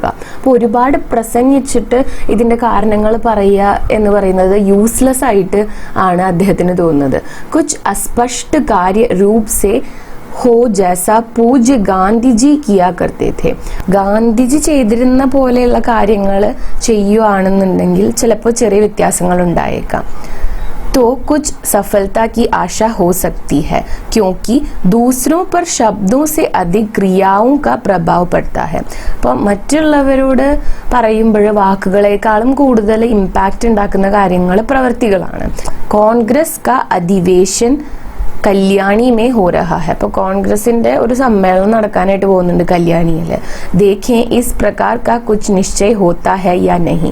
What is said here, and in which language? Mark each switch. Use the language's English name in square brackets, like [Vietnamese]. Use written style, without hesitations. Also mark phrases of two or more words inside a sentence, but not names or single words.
[Malayalam] അപ്പോൾ ഒരുപാട് പ്രസംഗിച്ചിട്ട് ഇതിൻ്റെ കാരണങ്ങൾ പറയുക എന്ന് പറയുന്നത് യൂസ്ലെസ് ആയിട്ട് ആണ് അദ്ദേഹത്തിന് തോന്നുന്നത്. [Hindi] कुछ अस्पष्ट कार्य रूप से हो जैसा पूज्य गांधीजी किया करते थे. [Malayalam] ഗാന്ധിജി ചെയ്തിരുന്ന പോലെയുള്ള കാര്യങ്ങൾ ചെയ്യുകയാണെന്നുണ്ടെങ്കിൽ ചിലപ്പോൾ ചെറിയ വ്യത്യാസങ്ങൾ ഉണ്ടായേക്കാം. [Hindi] तो कुछ सफलता की आशा हो सकती है क्योंकि दूसरों पर शब्दों से अधिक क्रियाओं का प्रभाव पड़ता है. [Malayalam] അപ്പോൾ മറ്റുള്ളവരോട് പറയുമ്പോൾ വാക്കുകളെക്കാളും കൂടുതൽ ഇമ്പാക്റ്റ് ഉണ്ടാക്കുന്ന കാര്യങ്ങൾ പ്രവൃത്തികളാണ്. [Hindi] कांग्रेस का अधिवेशन कल्याणी में हो रहा है. [Malayalam] അപ്പോൾ കോൺഗ്രസിന്റെ ഒരു സമ്മേളനം നടക്കാനായിട്ട് പോകുന്നുണ്ട് കല്യാണിയിൽ. [Hindi] देखें इस प्रकार का कुछ निश्चय होता है या नहीं.